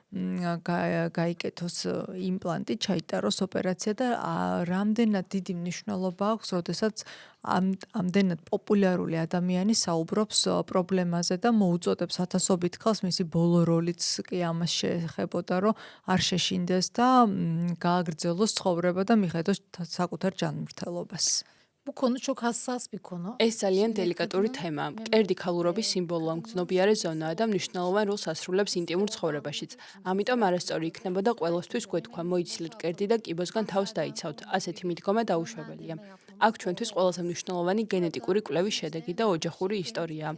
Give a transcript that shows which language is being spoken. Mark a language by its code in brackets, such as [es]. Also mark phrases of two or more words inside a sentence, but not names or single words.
[ka] გაიკეთოს იმპლანტი, ჩაიტაროს ოპერაცია და რამდენად დიდი მნიშვნელობა აქვს, როდესაც ამდენად პოპულარული ადამიანი საუბრობს პრობლემაზე და მოუწოდებს ათასობით ქალს, მისი ბოლო როლიც კი ამას შეეხებოდა, რომ არ შეშინდეს და გააგრძელოს ცხოვრება და მიხედოს საკუთარ ჯანმრთელობას. [tr] bu konu çok hassas bir konu. [ka] ეს ძალიან დელიკატური თემაა. მკერდი ქალურობის სიმბოლოა, მგრძნობიარე ზონაა და მნიშვნელოვან როლს ასრულებს ინტიმურ ცხოვრებაშიც. ამიტომ არასწორი იქნებოდა ყველასთვის გვეთქვა, მოიცილეთ მკერდი და კიბოსგან თავს დაიცავთ. ასეთი მიდგომა დაუშვებელია. აქ ჩვენთვის ყველაზე მნიშვნელოვანი გენეტიკური კვლევის შედეგი და ოჯახური ისტორიაა.